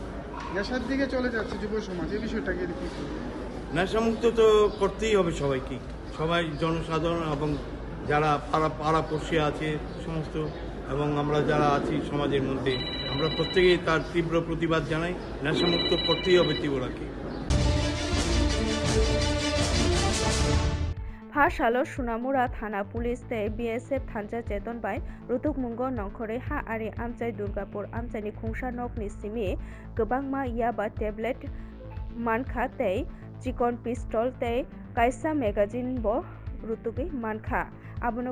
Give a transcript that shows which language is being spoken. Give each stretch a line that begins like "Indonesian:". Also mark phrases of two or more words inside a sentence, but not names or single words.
Bangla: নেশার দিকে চলে যাচ্ছে যুব সমাজ, এই বিষয়টাকে কি? নেশামুক্ত তো করতেই হবে সবাইকে, সবাই জনসাধারণ এবং যারা পাড়াপড়শি আছে সমস্ত, এবং আমরা যারা আছি সমাজের মধ্যে আমরা প্রত্যেকেই তার তীব্র প্রতিবাদ জানাই। নেশামুক্ত করতেই হবে ত্রিপুরাকে।
Kok Borok: Phasalo Sunamura Thana Police Te BSF Thanja Cheton Bai Rutuk Mungo Nongkhore Ha Ari Amchai Durgapur Amchaini Khungsha Nok ni Simi Gobangma Yaba Tablet Mankha Tei Chikon Pistol Tei Kaisa Magazine Bo Rutugi Mankha Abono